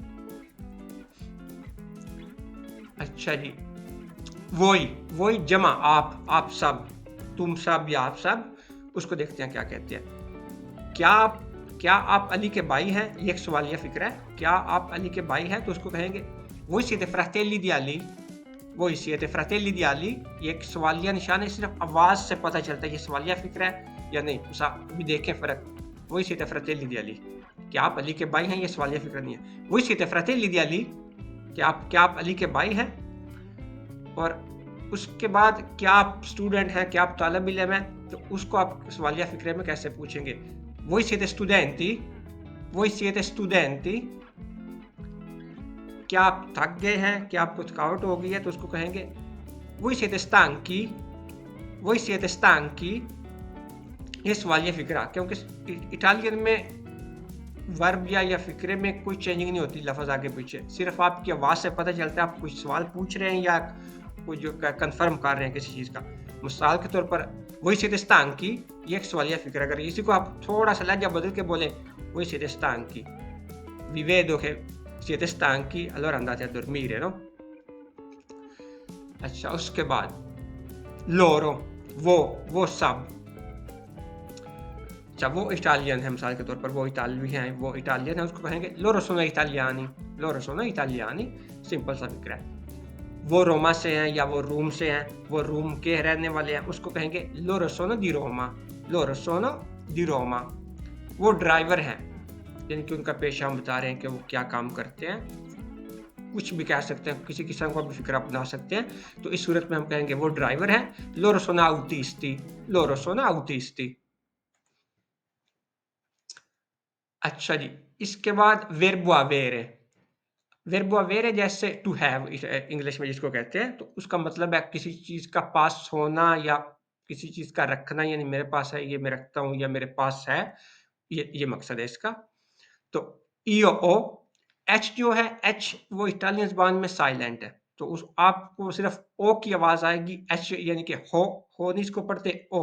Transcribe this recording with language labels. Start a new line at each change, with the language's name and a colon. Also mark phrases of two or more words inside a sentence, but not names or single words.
Hindi: अच्छा जी, वही जमा आप सब, तुम सब या आप सब, उसको देखते हैं क्या कहते हैं। क्या आप अली के भाई हैं, ये एक सवालिया फिक्र है। क्या आप अली के भाई हैं, तो उसको कहेंगे
Italian: voi siete fratelli di Ali, voi siete fratelli di Ali,
Hindi: ये एक सवालिया निशान है, सिर्फ आवाज से पता चलता है ये सवालिया फिक्र है या नहीं। उस अभी देखें फर्क,
Italian: voi siete fratelli di Ali,
Hindi: क्या आप अली के भाई हैं, ये सवालिया फिक्र नहीं है।
Italian: voi siete fratelli di Ali,
Hindi: क्या आप अली के भाई हैं। और उसके बाद क्या आप स्टूडेंट हैं, क्या आप तालिब इल्म हैं, तो उसको आप सवालिया फिक्रे में कैसे पूछेंगे।
Italian: voi siete studenti, voi siete studenti,
Hindi: क्या आप थक गए हैं, क्या आपको थकावट हो गई है, तो उसको कहेंगे
Italian: voi siete stanchi, voi siete stanchi,
Hindi: ये सवालिया फिक्रा, क्योंकि इटालियन में वर्ब या फिक्रे में कोई चेंजिंग नहीं होती लफ्ज़ आगे पीछे, सिर्फ आपकी आवाज़ से पता चलता है आप कुछ सवाल पूछ रहे हैं या कुछ जो कंफर्म कर रहे हैं किसी चीज़ का। मिसाल के तौर पर
Italian: voi siete stanchi,
Hindi: ये एक सवालिया फिक्र, अगर इसी को आप थोड़ा सा लहजा बदल के बोलें
Italian: voi siete stanchi, vi vedo che siete stanchi, allora andate a dormire, no?
Hindi: अच्छा, उसके बाद loro, वो सब, अच्छा वो इटालियन है, मिसाल के तौर पर वो इटालवी हैं, वो इटालियन है, उसको कहेंगे
Italian: loro sono italiani, loro sono italiani,
Hindi: सिंपल सा फिक्र है। वो रोमा से हैं या वो रूम से हैं, वो रूम के रहने वाले हैं, उसको कहेंगे
Italian: loro sono di Roma, loro sono di Roma।
Hindi: वो ड्राइवर हैं, यानी कि उनका पेशा हम बता रहे हैं कि वो क्या काम करते हैं, कुछ भी कह सकते हैं, किसी किस्म का भी फिक्र बना सकते हैं, तो इस सूरत में हम कहेंगे वो ड्राइवर हैं।
Italian: loro sono autisti, loro sono autisti।
Hindi: अच्छा जी, इसके बाद
Italian: verbo avere, verbo avere
Hindi: जैसे
English: to have
Hindi: इंग्लिश में जिसको कहते हैं, तो उसका मतलब है किसी चीज का पास होना या किसी चीज का रखना, यानी मेरे पास है, ये मैं रखता हूँ या मेरे पास है, ये मकसद है इसका। तो
Italian: io ho,
Hindi: एच जो है, एच वो इटालियन ज़बान में साइलेंट है, तो उस आपको सिर्फ ओ की आवाज आएगी, एच यानी कि हो नहीं इसको पढ़ते ओ।